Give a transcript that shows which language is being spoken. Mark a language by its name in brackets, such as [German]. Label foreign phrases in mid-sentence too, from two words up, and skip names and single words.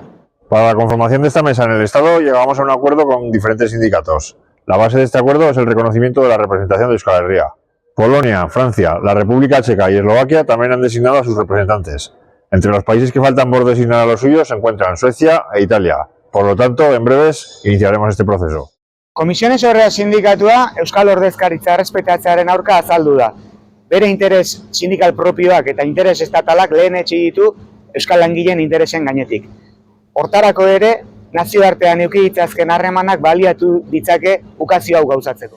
[Spanish] Para la conformación de esta mesa en el Estado llegamos a un acuerdo con diferentes sindicatos. La base de este acuerdo es el reconocimiento de la representación de Euskal Herria. Polonia, Francia, la República Checa y Eslovaquia también han designado a sus representantes. Entre los países que faltan por designar a los suyos se encuentran Suecia e Italia. Por lo tanto, en breves iniciaremos este proceso. [Basque] Komisiones Horrea sindikatua Euskal Ordezkaritza errespetatzearen aurka azaldu da. Bere interes sindikal propioak eta interes estatalak lehenetsi ditu Euskal langileen interesen gainetik. Hortarako ere, nazioartean eduki ditzazken harremanak baliatu ditzake ukazio hau gauzatzeko.